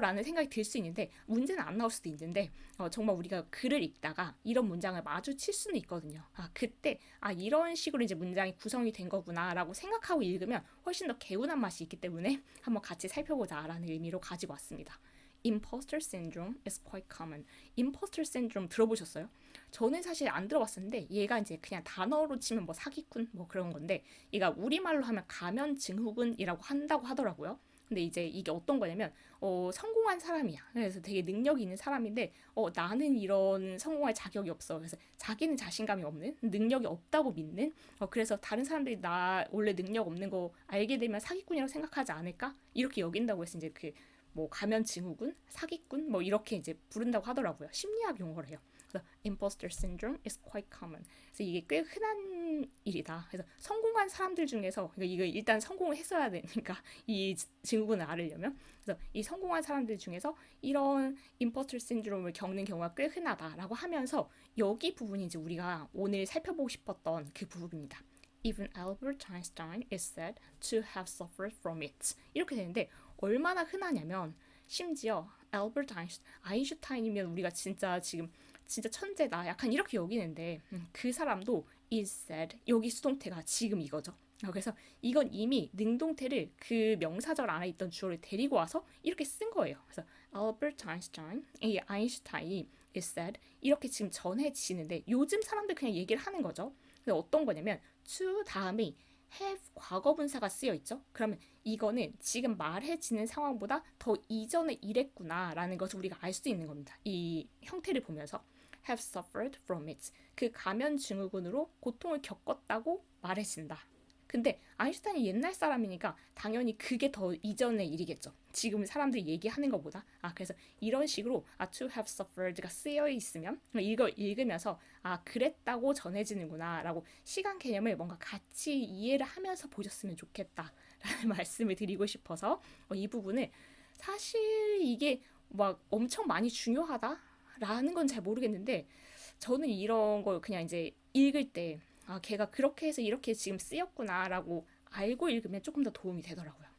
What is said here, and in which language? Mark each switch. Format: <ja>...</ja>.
<ko>라는 생각이 들 수 있는데 문제는 안 나올 수도 있는데 정말 우리가 글을 읽다가 이런 문장을 마주칠 수는 있거든요. 그때 이런 식으로 이제 문장이 구성이 된 거구나라고 생각하고 읽으면 훨씬 더 개운한 맛이 있기 때문에 한번 같이 살펴보자라는 의미로 가지고 왔습니다.</ko> <en>Imposter syndrome is quite common. Imposter syndrome</en> <ko>들어보셨어요? 저는 사실 안 들어봤었는데 얘가 이제 그냥 단어로 치면 뭐 사기꾼 뭐 그런 건데 얘가 우리말로 하면 가면 증후군이라고 한다고 하더라고요. 근데 이제 이게 어떤 거냐면 성공한 사람이야. 그래서 되게 능력이 있는 사람인데 나는 이런 성공할 자격이 없어. 그래서 자기는 자신감이 없는 능력이 없다고 믿는 그래서 다른 사람들이 나 원래 능력 없는 거 알게 되면 사기꾼이라고 생각하지 않을까? 이렇게 여긴다고 해서 이제 그 뭐 가면 증후군, 사기꾼 뭐 이렇게 이제 부른다고 하더라고요. 심리학 용어래요. 그래서</ko> <en>imposter syndrome is quite common.</en> <ko>그래서 이게 꽤 흔한 일이다. 그래서 성공한 사람들 중에서 이거 일단 성공을 했어야 되니까 이 증후군을 앓으려면 그래서 이 성공한 사람들 중에서 이런 imposter syndrome을 겪는 경우가 꽤 흔하다라고 하면서 여기 부분이 이제 우리가 오늘 살펴보고 싶었던 그 부분입니다.</ko> <en>Even Albert Einstein is said to have suffered from it.</en> <ko>이렇게 되는데 얼마나 흔하냐면 심지어 알버트 아인슈타인이면 우리가 진짜 지금 진짜 천재다 약간 이렇게 여기는데 그 사람도</ko> <en>is said</en> <ko>여기 수동태가 지금 이거죠. 그래서 이건 이미 능동태를 그 명사절 안에 있던 주어를 데리고 와서 이렇게 쓴 거예요. 그래서 알버트 아인슈타인, 이 아인슈타인이</ko> <en>is said</en> <ko>이렇게 지금 전해지는데 요즘 사람들 그냥 얘기를 하는 거죠. 근데 어떤 거냐면 to 다음에 have 과거분사가 쓰여 있죠. 그러면 이거는 지금 말해지는 상황보다 더 이전에 이랬구나라는 것을 우리가 알 수 있는 겁니다. 이 형태를 보면서</ko> <en>have suffered from it.</en> <ko>그 가면 증후군으로 고통을 겪었다고 말해진다. 근데 아인슈타인이 옛날 사람이니까 당연히 그게 더 이전의 일이겠죠. 지금 사람들이 얘기하는 것보다. 그래서 이런 식으로</ko> <en>to have suffered</en> <ko>가 쓰여 있으면 이걸 읽으면서 그랬다고 전해지는구나 라고 시간 개념을 뭔가 같이 이해를 하면서 보셨으면 좋겠다라는 말씀을 드리고 싶어서 이 부분을 사실 이게 막 엄청 많이 중요하다라는 건 잘 모르겠는데 저는 이런 걸 그냥 이제 읽을 때 걔가 그렇게 해서 이렇게 지금 쓰였구나라고 알고 읽으면 조금 더 도움이 되더라고요.</ko>